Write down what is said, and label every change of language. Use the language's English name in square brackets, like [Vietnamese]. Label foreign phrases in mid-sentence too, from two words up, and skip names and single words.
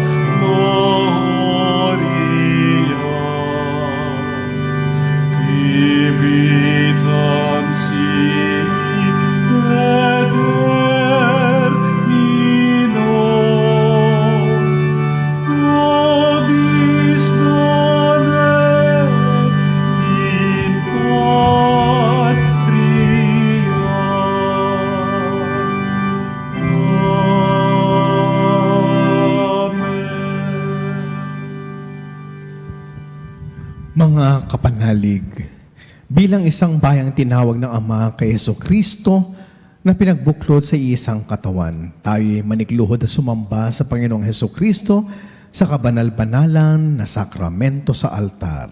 [Latin] gloria, civitam sibi determino, nobis donet in patria. [Filipino] Mga kapanalig, bilang isang bayang tinawag ng Ama kay Jesucristo na pinagbuklod sa isang katawan, tayo'y manikluhod at sumamba sa Panginoong Jesucristo sa kabanal-banalan na sakramento sa altar.